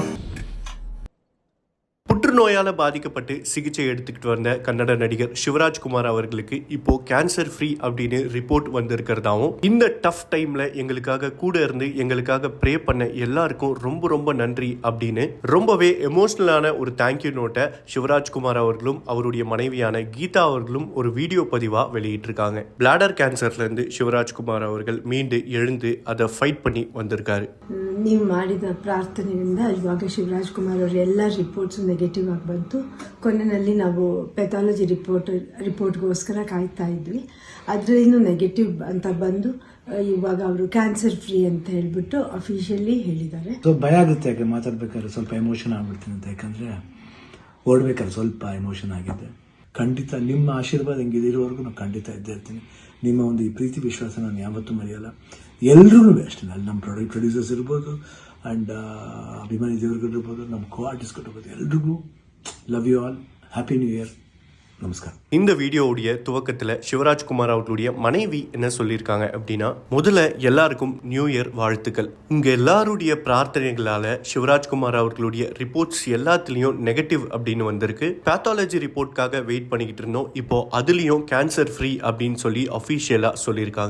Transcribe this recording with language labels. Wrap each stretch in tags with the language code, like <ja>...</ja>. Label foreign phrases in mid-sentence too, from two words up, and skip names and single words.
<ta>புற்றுநோயால் பாதிக்கப்பட்டு சிகிச்சை எடுத்துக்கிட்டு வந்த கன்னட நடிகர் சிவராஜ்குமார் அவர்களுக்கு இப்போ</ta> <en>cancer free</en> <ta>அப்படின்னு ரிப்போர்ட் வந்திருக்கிறதாவும், இந்த</ta> <en>tough time</en> <ta>எங்களுக்காக கூட இருந்து எங்களுக்காக ப்ரே பண்ண எல்லாருக்கும் ரொம்ப ரொம்ப நன்றி அப்படின்னு ரொம்பவே எமோஷனலான ஒரு</ta> <en>thank you note</en> <ta>சிவராஜ்குமார் அவர்களும் அவருடைய மனைவியான கீதா அவர்களும் ஒரு வீடியோ பதிவா வெளியிட்டிருக்காங்க. பிளாடர் கேன்சர்ல இருந்து சிவராஜ்குமார் அவர்கள் மீண்டு எழுந்து அதை ஃபைட் பண்ணி வந்திருக்காரு.</ta> <kn>ನೀವು ಮಾಡಿದ ಪ್ರಾರ್ಥನೆಯಿಂದ ಇವಾಗ ಶಿವರಾಜ್ಕುಮಾರ್ ಅವರ ಎಲ್ಲ</kn> <en>reports negative</en> <kn>ಆಗಿ ಬಂತು. ಕೊನೆಯಲ್ಲಿ ನಾವು</kn> <en>pathology report</en> <kn>ಕಾಯ್ತಾ ಇದ್ವಿ. ಅದರಲ್ಲೂ ನೆಗೆಟಿವ್ ಅಂತ ಬಂದು ಇವಾಗ ಅವರು</kn> <en>cancer free</en> <kn>ಅಂತ ಹೇಳ್ಬಿಟ್ಟು ಅಫಿಷಿಯಲಿ ಹೇಳಿದ್ದಾರೆ. ಸೊ ಭಯ ಆಗುತ್ತೆ, ಯಾಕೆ ಮಾತಾಡ್ಬೇಕಾದ್ರೆ ಸ್ವಲ್ಪ ಎಮೋಷನ್ ಆಗ್ಬಿಡ್ತೀನಿ ಅಂತ. ಯಾಕಂದರೆ ಓಡ್ಬೇಕಾದ್ರೆ ಸ್ವಲ್ಪ ಎಮೋಷನ್ ಆಗಿದೆ. ಖಂಡಿತ ನಿಮ್ಮ ಆಶೀರ್ವಾದ ಹೆಂಗಿದೆ ಇರೋವರೆಗೂ ನಾನು ಖಂಡಿತ ಇದ್ದೇ ಇರ್ತೀನಿ. ನಿಮ್ಮ ಒಂದು ಈ ಪ್ರೀತಿ ವಿಶ್ವಾಸ ನಾನು ಯಾವತ್ತೂ ಮರೆಯಲ್ಲ. ಎಲ್ರಿಗೂ ಅಷ್ಟೇ, ಅಲ್ಲಿ ನಮ್ಮ ಪ್ರೊಡ್ಯೂಸರ್ಸ್ ಇರ್ಬೋದು, ಆ್ಯಂಡ್ ಅಭಿಮಾನಿ ದೇವರುಗಳು ಇರ್ಬೋದು, ನಮ್ಮ</kn> <en>co artists</en> <kn>ಇರ್ಬೋದು, ಎಲ್ರಿಗೂ</kn> <en>love you all, happy new year,</en> <ta>நமஸ்காரம். இந்த வீடியோவுடைய துவக்கத்தில் சிவராஜ்குமார் அவர்களுடைய மனைவி என்ன சொல்லியிருக்காங்க அப்படின்னா, முதல்ல எல்லாருக்கும்</ta> <en>new year</en> <ta>வாழ்த்துக்கள். உங்க எல்லாருடைய பிரார்த்தனைகளால சிவராஜ்குமார் அவர்களுடைய ரிப்போர்ட்ஸ் எல்லாத்துலேயும் நெகட்டிவ் அப்படின்னு வந்திருக்கு.</ta> <en>pathology report</en> <ta>வெயிட் பண்ணிக்கிட்டு இருந்தோம். இப்போ அதுலேயும்</ta> <en>cancer free</en> <ta>அப்படின்னு சொல்லி அஃபிஷியலாக சொல்லியிருக்காங்க.</ta>